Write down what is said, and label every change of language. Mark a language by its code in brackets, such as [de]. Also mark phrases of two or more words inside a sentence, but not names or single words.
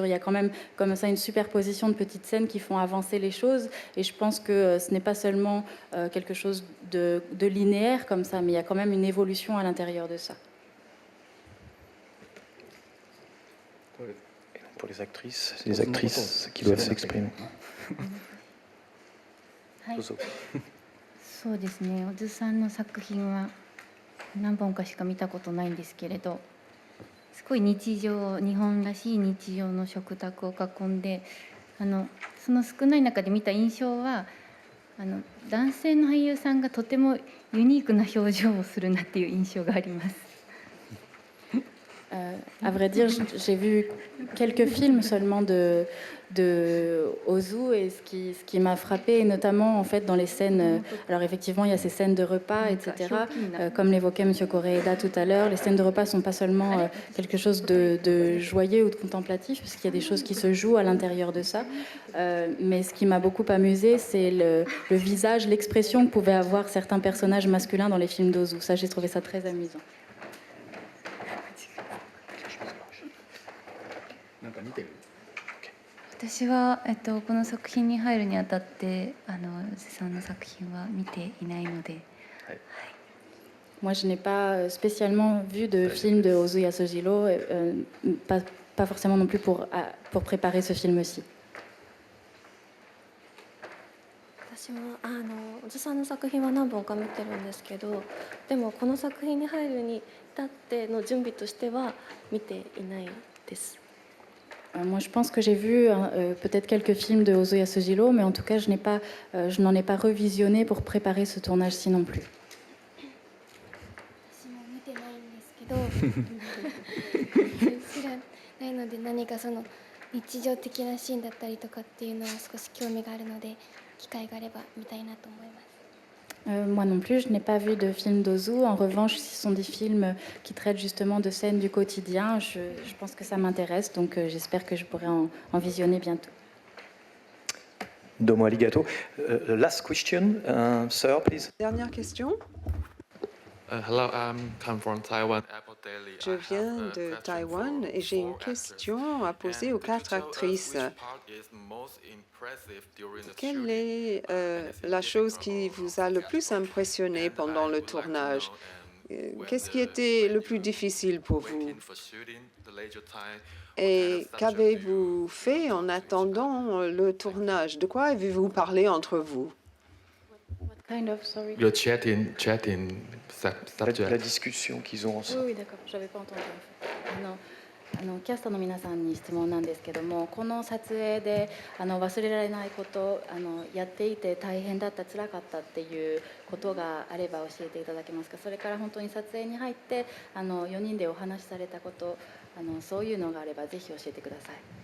[fr] Il y a quand même comme ça une superposition de petites scènes qui font avancer les choses, et je pense que ce n'est pas seulement quelque chose de linéaire comme ça, mais il y a quand même une évolution à l'intérieur de ça. Pour les actrices qui doivent s'exprimer. [ja] そうですね、小津さんの作品は何本かしか見たことないんですけれど、すごい日本らしい日常の食卓を囲んで、その少ない中で見た印象は男性の俳優さんがとてもユニークな表情をするなっていう印象があります。 [fr] À vrai dire, j'ai vu quelques films seulement de Ozu, et ce qui m'a frappé, notamment en fait dans les scènes, alors effectivement il y a ces scènes de repas, etc. Comme l'évoquait M. Koreeda tout à l'heure, les scènes de repas ne sont pas seulement quelque chose de joyeux ou de contemplatif, puisqu'il y a des choses qui se jouent à l'intérieur de ça. Mais ce qui m'a beaucoup amusé, c'est le visage, l'expression que pouvaient avoir certains personnages masculins dans les films d'Ozu. Ça, j'ai trouvé ça très amusant. [ja] 私は、この作品に入るにあたって瀬さんの作品は見ていないので、はい、 [fr] Moi, je n'ai pas spécialement vu de film de Ozuya Sojiro, pas forcément non plus pour préparer ce film-ci. [ja] 私私も小津さんの作品は何本か見てるんですけど、でもこの作品に入るに至っての準備としては見ていないです。 [fr] Moi, je pense que j'ai vu peut-être quelques films de Ozu Yasujiro, mais en tout cas, je n'en ai pas revisionné pour préparer ce tournage-ci non plus. [ja] 私も見てないんですけど知らないので、何かその日常的なシーンだったりとかっていうのは少し興味があるので、機会があれば見たいなと思います。 [fr] Moi non plus, je n'ai pas vu de film d'Ozu. En revanche, ce sont des films qui traitent justement de scènes du quotidien. Je pense que ça m'intéresse, donc j'espère que je pourrai en visionner bientôt. [ja] どうもありがとう. [en] Last question, sir, please. [fr] Dernière question. [en] Hello, I'm come from Taiwan, Apple Daily. [fr] Je viens de Taïwan et j'ai une question à poser aux 4 actrices. Quelle est la chose qui vous a le plus impressionné pendant le tournage? Qu'est-ce qui était le plus difficile pour vous? Et qu'avez-vous fait en attendant le tournage? De quoi avez-vous parlé entre vous? [en] Kind of, sorry. [fr] Le [en] chatting subject. [fr] La discussion qu'ils ont ensemble. Oui, d'accord, je n'avais pas entendu. [ja] キャストの皆さんに質問なんですけども、この撮影で忘れられないこと、やっていて大変だった、辛かったっていうことがあれば教えていただけますか。それから本当に撮影に入って4人でお話しされたこと、そういうのがあればぜひ教えてください。